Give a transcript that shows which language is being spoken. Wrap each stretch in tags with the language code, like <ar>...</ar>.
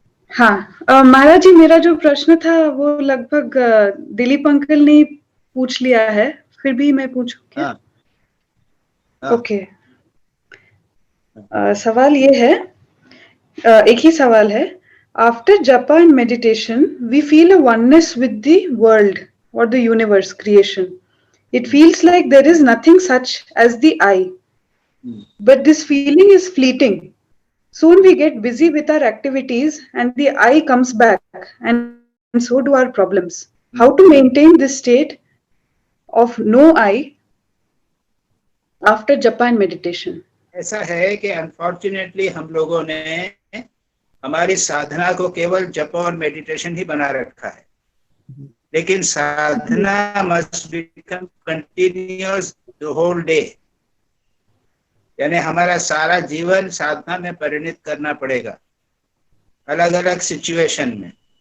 <hi>हाँ महाराज जी, मेरा जो प्रश्न था वो लगभग दिलीप अंकल ने पूछ लिया है, फिर भी मैं पूछूं क्या? हाँ, हाँ। ओके। सवाल ये है, एक ही सवाल है।</hi> <en>After japa and meditation we feel a oneness with the world और the universe creation. It feels like there is nothing such as the I. But this feeling is fleeting. Soon we get busy with our activities and the I comes back, and so do our problems. How to maintain this state of no I after japa and meditation?</en> <hi>ऐसा है कि unfortunately हम लोगों ने हमारी साधना को केवल जप और मेडिटेशन ही बना रखा है, लेकिन साधना</hi> <en>Must become continuous the whole day.</en> <hi>यानी हमारा सारा जीवन साधना में परिणित करना पड़ेगा, अलग अलग सिचुएशन में।</hi>